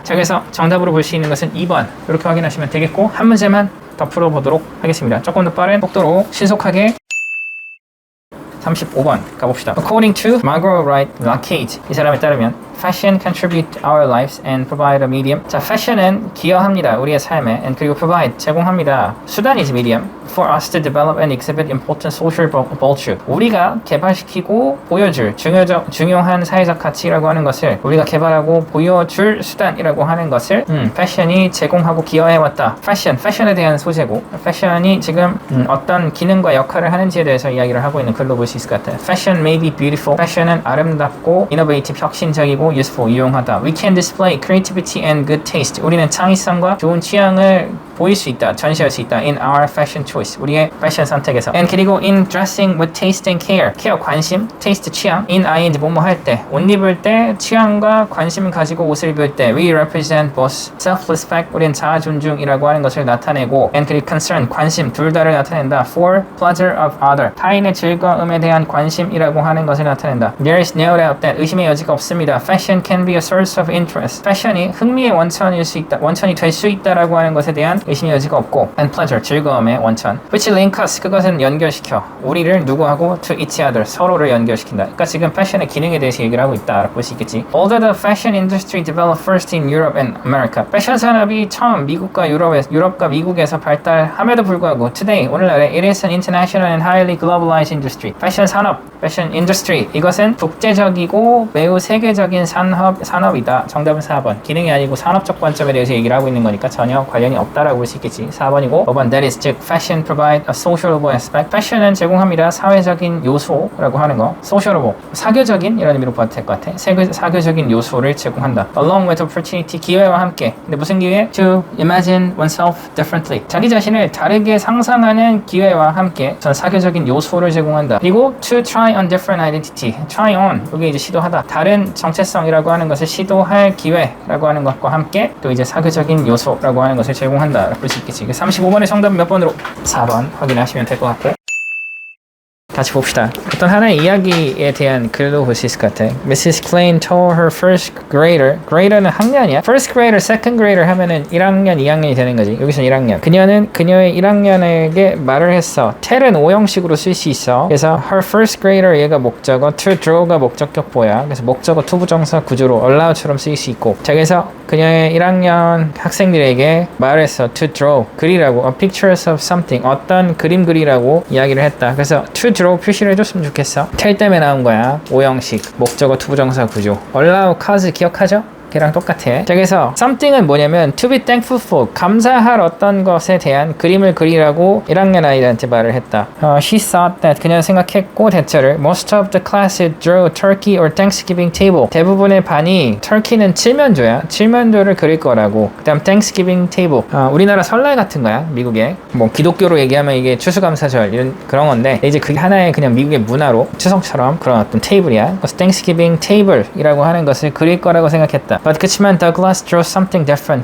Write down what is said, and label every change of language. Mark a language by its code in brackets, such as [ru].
[ko] 자, 그래서 정답으로 볼 수 있는 것은 2번 이렇게 확인하시면 되겠고, 한 문제만 더 풀어보도록 하겠습니다. 조금 더 빠른 속도로 신속하게 35번 가봅시다. [en] According to Margot Wright Lacade, [ko] 이 사람에 따르면 [en] Fashion contribute to our lives and provide a medium. [ko] 자, fashion은 기여합니다. 우리의 삶에. and 그리고 provide, 제공합니다. 수단이지, medium. [en] For us to develop and exhibit important social virtue. [ko] 우리가 개발시키고 보여줄 중요한 사회적 가치라고 하는 것을 우리가 개발하고 보여줄 수단이라고 하는 것을 fashion이 제공하고 기여해왔다. fashion에 대한 소재고, fashion이 지금 어떤 기능과 역할을 하는지에 대해서 이야기를 하고 있는 글로 볼 수 있을 것 같아요. [en] Fashion may be beautiful. [ko] fashion은 아름답고 innovative, 혁신적이고 useful, 유용하다. [en] We can display creativity and good taste. [ko] 우리는 창의성과 좋은 취향을 보일 수 있다, 전시할 수 있다. [en] in our fashion choice, [ko] 우리의 패션 선택에서. and 그리고 [en] in dressing with taste and care, [ko] care 관심, taste 취향, in ing 뭐뭐 할 때, 옷 입을 때 취향과 관심을 가지고 옷을 입을 때, [en] we represent both self-respect, [ko] 우리는 자아 존중이라고 하는 것을 나타내고, and 그리고 concern, 관심, 둘 다를 나타낸다. [en] for pleasure of other, [ko] 타인의 즐거움에 대한 관심이라고 하는 것을 나타낸다. [en] there is no doubt that, [ko] 의심의 여지가 없습니다. [en] fashion can be a source of interest, [ko] fashion이 흥미의 원천일 수 있다, 원천이 될 수 있다라고 하는 것에 대한 의심의 여지가 없고, and pleasure, 즐거움의 원천. [en] which link us, [ko] 그것은 연결시켜 우리를 누구하고 [en] to each other, [ko] 서로를 연결시킨다. 그러니까 지금 패션의 기능에 대해서 얘기를 하고 있다라고 볼 수 있겠지. [en] Although the fashion industry developed first in Europe and America, [ko] 패션 산업이 처음 미국과 유럽과 미국에서 발달함에도 불구하고 [en] today, [ko] 오늘날에 [en] it is an international and highly globalized industry. [ko] 패션 산업, 패션 industry, 이것은 국제적이고 매우 세계적인 산업이다. 정답은 4번. 기능이 아니고 산업적 관점에 대해서 얘기를 하고 있는 거니까 전혀 관련이 없다라고 볼 수 있겠지. 4번이고 5번 [en] that is, 즉 fashion provide a sociable aspect. [ko] fashion은 제공합니다. 사회적인 요소라고 하는 거. sociable, 사교적인 이런 의미로 봐도 될 것 같아. 사교적인 요소를 제공한다. [en] along with opportunity, [ko] 기회와 함께. 근데 무슨 기회? [en] to imagine oneself differently, [ko] 자기 자신을 다르게 상상하는 기회와 함께 전 사교적인 요소를 제공한다. 그리고 [en] to try on different identity, [ko] try on, 이게 이제 시도하다, 다른 정체성이라고 하는 것을 시도할 기회라고 하는 것과 함께 또 이제 사교적인 요소라고 하는 것을 제공한다 볼 수 있겠지. 35번의 정답은 몇 번으로? 4번 확인하시면 될 것 같고, 같이 봅시다. 어떤 하나의 이야기에 대한 글로 볼 수 있을 것 같아. [en] Mrs. Klein told her first grader, [ko] grader는 학년이야. First grader, second grader 하면은 1학년, 2학년이 되는 거지. 여기서는 1학년. 그녀는 그녀의 1학년에게 말을 했어. tell은 오형식으로 쓸 수 있어. 그래서 her first grader, 얘가 목적어, to draw가 목적격보야. 그래서 목적어 투부정사 구조로 allow처럼 쓰일 수 있고. 자, 그래서 그녀의 1학년 학생들에게 말을 했어. to draw, 그리라고. [en] A pictures of something, [ko] 어떤 그림 그리라고 이야기를 했다. 그래서 to draw 것으로 표시를 해줬으면 좋겠어. 텔 때문에 나온 거야. 오형식 목적어 투부정사 구조. allow cause 기억하죠? 걔랑 똑같아. 자, 그래서 something은 뭐냐면 to be thankful for, 감사할 어떤 것에 대한 그림을 그리라고 1학년 아이들한테 말을 했다. [en] She thought that, [ko] 그녀는 생각했고 대처를 [en] most of the class drew turkey or Thanksgiving table, [ko] 대부분의 반이 turkey는 칠면조야. 칠면조를 그릴 거라고. 그 다음 Thanksgiving table, 우리나라 설날 같은 거야. 미국에 뭐 기독교로 얘기하면 이게 추수감사절 이런 그런 건데, 이제 그게 하나의 그냥 미국의 문화로 추석처럼 그런 어떤 테이블이야. 그래서 Thanksgiving table이라고 하는 것을 그릴 거라고 생각했다. [en] But [ko] 그치만 [en] Douglas drew something different.